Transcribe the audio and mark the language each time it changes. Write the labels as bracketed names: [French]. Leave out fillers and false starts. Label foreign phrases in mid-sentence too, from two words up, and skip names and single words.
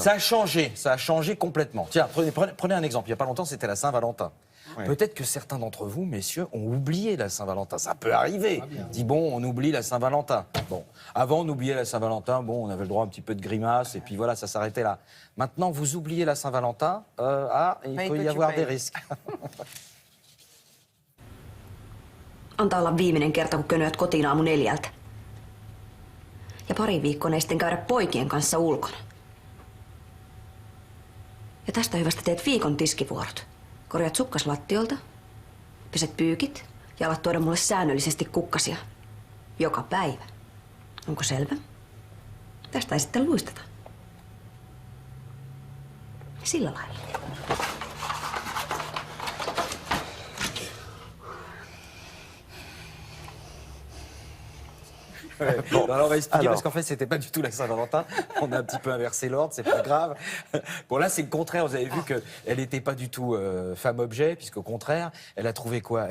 [French] Ça a changé complètement. Tiens, prenez un exemple. Il n'y a pas longtemps, c'était la Saint-Valentin. Ouais. Peut-être que certains d'entre vous, messieurs, ont oublié la Saint-Valentin. Ça peut arriver. Dis bon, on oublie la Saint-Valentin. Bon, avant, on oubliait la Saint-Valentin. Bon, on avait le droit à un petit peu de grimace et puis voilà, ça s'arrêtait là. Maintenant, vous oubliez la Saint-Valentin. Il peut y avoir des risques. [Finnish] Antaa olla viimeinen kerta, kun könyät kotiin aamu 4. Ja pari viikkoa ei sitten käydä poikien kanssa ulkona. Ja tästä hyvästä teet viikon tiskivuorot. Korjaat sukkas lattiolta, peset pyykit ja alat tuoda mulle säännöllisesti kukkasia. Joka päivä. Onko selvä? Tästä ei sitten luisteta. Sillä lailla. [French] Bon, alors on va expliquer parce qu'en fait c'était pas du tout la Saint-Valentin. On a un petit peu inversé l'ordre, c'est pas grave. Bon là c'est le contraire. Vous avez vu qu'elle n'était pas du tout femme objet, puisqu'au contraire elle a trouvé quoi?